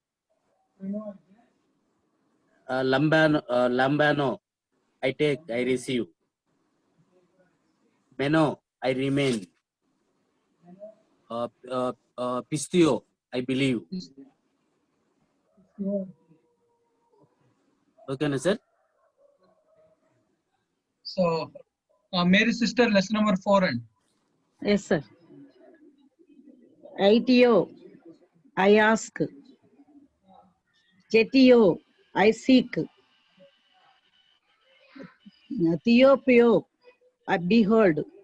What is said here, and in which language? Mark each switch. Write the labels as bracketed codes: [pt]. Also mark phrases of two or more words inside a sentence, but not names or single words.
[en] Lambano, I take, I receive. Meno, I remain. Pistio, I believe. Okay, na sir? So, Mary sister, lesson number 4 and. Yes, sir. Aitio, I ask. Jetio, I seek. Theopio, I behold.